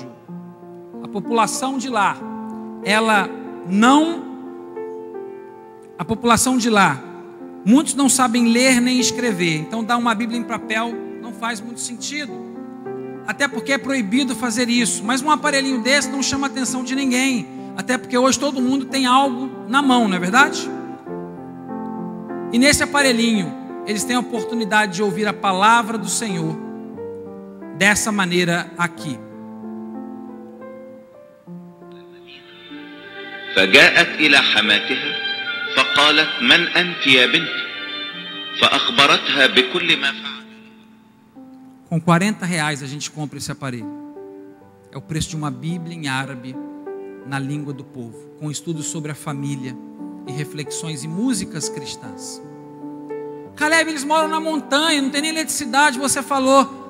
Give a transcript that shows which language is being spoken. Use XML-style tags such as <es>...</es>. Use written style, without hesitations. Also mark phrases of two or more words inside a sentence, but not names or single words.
<pt>A população de lá, muitos não sabem ler nem escrever, então dar uma Bíblia em papel não faz muito sentido, até porque é proibido fazer isso. Mas um aparelhinho desse não chama a atenção de ninguém, até porque hoje todo mundo tem algo na mão, não é verdade? E nesse aparelhinho eles têm a oportunidade de ouvir a palavra do Senhor dessa maneira aqui.</pt> <ar>فجاءت إلى حماتها فقالت من أنت يا بنتي فأخبرتها بكل ما فعل.</ar> <pt>Com R$40 a gente compra esse aparelho. É o preço de uma Bíblia em árabe, na língua do povo, com estudos sobre a família e reflexões e músicas cristãs. Caleb, eles moram na montanha, não tem nem eletricidade, você falou.</pt>